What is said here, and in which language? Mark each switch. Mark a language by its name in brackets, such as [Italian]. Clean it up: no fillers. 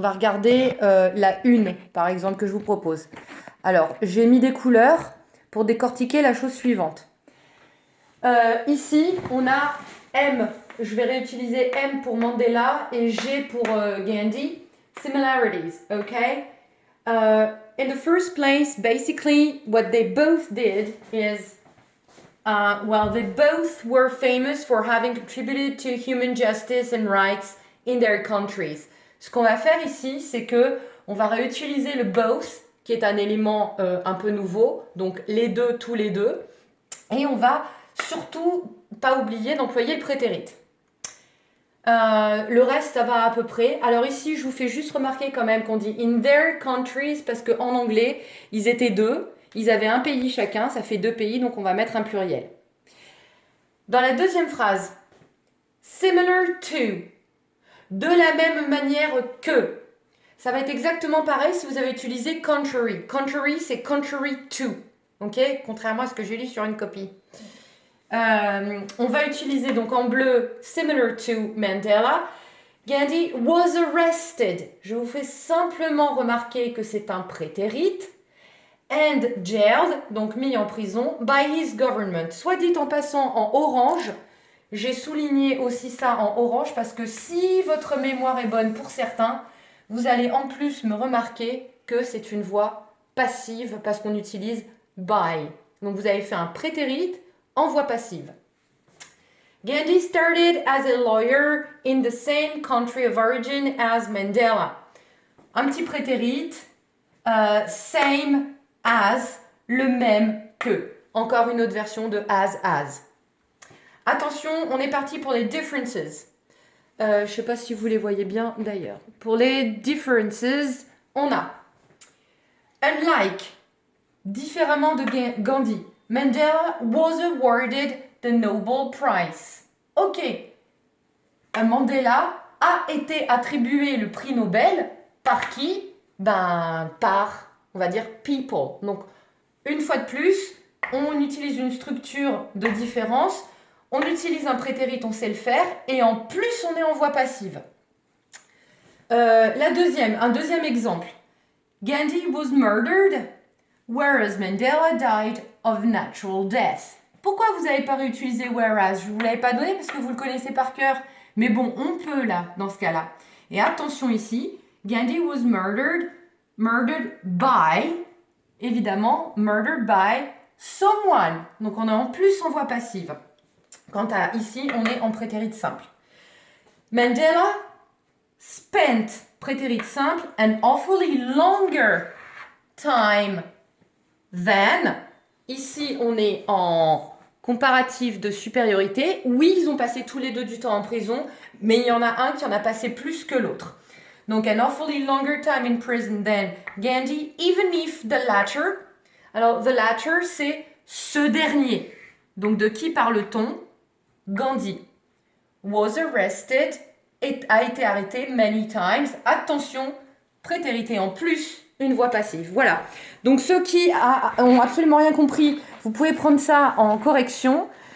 [French] On va regarder la une, par exemple, que je vous propose. Alors, j'ai mis des couleurs pour décortiquer la chose suivante. Ici, on a M. Je vais réutiliser M pour Mandela et G pour Gandhi. [English] Similarities, okay? In the first place, basically, what they both did is they both were famous for having contributed to human justice and rights in their countries. [French] Ce qu'on va faire ici, c'est que on va réutiliser le both, qui est un élément un peu nouveau, donc les deux, tous les deux, et on va surtout pas oublier d'employer le prétérit. Le reste, ça va à peu près. Alors ici, je vous fais juste remarquer quand même qu'on dit [English] in their countries, [French] parce qu'en anglais, ils étaient deux. Ils avaient un pays chacun, ça fait deux pays, donc on va mettre un pluriel. Dans la deuxième phrase, [English] similar to, [French] de la même manière que, ça va être exactement pareil si vous avez utilisé contrary. Contrary, c'est [English] contrary to, [French] ok? Contrairement à ce que j'ai lu sur une copie. On va utiliser donc en bleu [English] similar to Mandela. Gandhi was arrested. [French] Je vous fais simplement remarquer que c'est un prétérit. [English] And jailed, [French] donc mis en prison, [English] by his government. [French] Soit dit en passant en orange, j'ai souligné aussi ça en orange parce que si votre mémoire est bonne pour certains, vous allez en plus me remarquer que c'est une voix passive parce qu'on utilise by. Donc vous avez fait un prétérit en voix passive. [English] Gandhi started as a lawyer in the same country of origin as Mandela. [French] Un petit prétérit, [English] same as, [French] le même que. Encore une autre version de as. Attention, on est parti pour les differences. Je ne sais pas si vous les voyez bien d'ailleurs. Pour les differences, on a unlike, différemment de Gandhi. [English] Mandela was awarded the Nobel Prize. [French] Ok, Mandela a été attribué le prix Nobel par qui? Par, on va dire, people. Donc, une fois de plus, on utilise une structure de différence, on utilise un prétérit, on sait le faire, et en plus, on est en voix passive. Un deuxième exemple. [English] Gandhi was murdered, whereas Mandela died of natural death. [French] Pourquoi vous n'avez pas réutilisé whereas? Je ne vous l'avais pas donné parce que vous le connaissez par cœur. Mais bon, on peut là, dans ce cas-là. Et attention ici, [English] Gandhi was murdered by, [French] évidemment, [English] murdered by someone. [French] Donc on est en plus en voix passive. Quant à ici, on est en prétérit simple. [English] Mandela spent, [French] prétérit simple, [English] an awfully longer time than. [French] Ici, on est en comparatif de supériorité. Oui, ils ont passé tous les deux du temps en prison, mais il y en a un qui en a passé plus que l'autre. [English] Donc, an awfully longer time in prison than Gandhi, even if the latter. [French] Alors, [English] the latter, [French] c'est ce dernier. Donc, de qui parle-t-on? Gandhi. [English] Was arrested, [French] a été arrêté [English] many times. [French] Attention, prétérité en plus, une voix passive. Voilà. Donc, ceux qui ont absolument rien compris, vous pouvez prendre ça en correction.